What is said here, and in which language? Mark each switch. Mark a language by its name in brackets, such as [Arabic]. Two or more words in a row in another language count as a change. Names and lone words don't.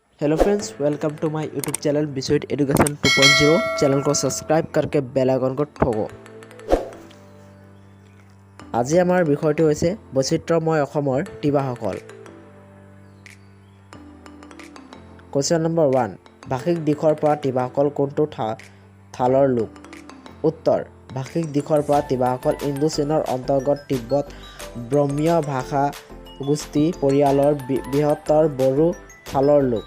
[English] Hello friends, welcome to my YouTube channel Bisoit Education 2.0. [Hindi] चैनल को सब्सक्राइब करके [English] bell icon [Hindi] को ठगो। [Assamese] আজি আমাৰ বিষয়টো হৈছে বৈচিত্ৰ্যময় অসমৰ তিৱাসকল। [English] question number [Assamese] 1, ভাষিক দিশৰ পৰা তিৱাসকল কোনটো থালৰ লোক? উত্তৰ, ভাষিক দিশৰ পৰা তিৱাসকল ইণ্ডো চীনৰ অন্তৰ্গত তিব্বত ব্ৰহ্মীয় ভাষা গোষ্ঠী পৰিয়ালৰ বৃহত্তৰ বড়ো থালৰ লোক।